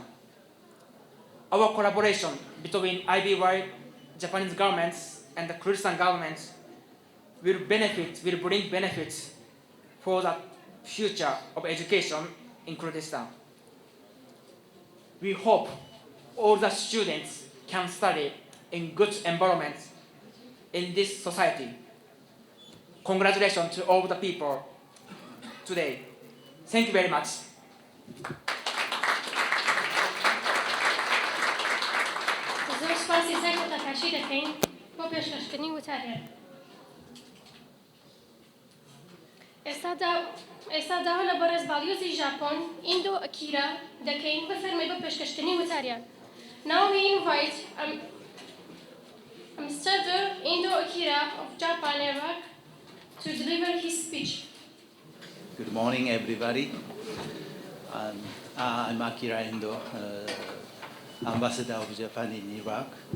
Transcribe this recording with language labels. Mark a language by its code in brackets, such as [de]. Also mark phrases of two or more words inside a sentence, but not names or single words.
[en] Our collaboration between IBY, Japanese governments, and the Kurdistan government will bring benefits for the future of education in Kurdistan. We hope all the students can study in good environment in this society. Congratulations to all the people today. Thank you very much. [ckb] زۆر سپاسی زەکە تەکاشی دەکەین بۆ پێشکەشکردنی وتارێ. ئێستا داوا لە بەڕێز باڵیۆزی ژاپۆن ئیندۆ ئەکیرا دەکەین بفەرمێ بە پێشکەشکردنی وتاریان. [en] Now we invite Ambassador Indo Akira of Japan Iraq to deliver his speech. Good morning, everybody. I'm Akira Indo, Ambassador of Japan in Iraq.